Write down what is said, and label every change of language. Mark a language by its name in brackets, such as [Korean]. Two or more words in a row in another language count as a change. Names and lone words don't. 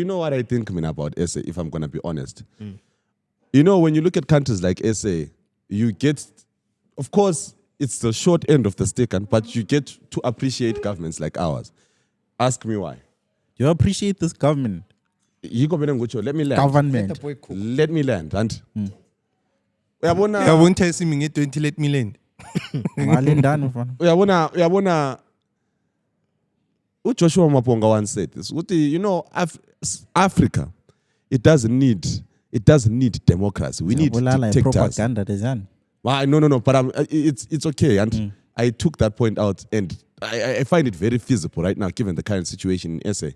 [English] Do you know what I think, Mina, about SA, if I'm going to be honest? You know, when you look at countries like SA, you get, of course, it's the short end of the stick, but you get to appreciate governments like ours. Ask me why. you appreciate this government. You go let me land. Government. Let me land. And [Zulu] Uyabona isimi nge-20 [English] let me land. [Zulu] Malendana mfana. [English] uyabona uJoshua Maponga once said this. You know, Africa, it doesn't need democracy. We need dictators. [Zulu] Propaganda dezani. [English] No, but it's okay. And I took that point out, and I find it very feasible right now, given the current situation in SA.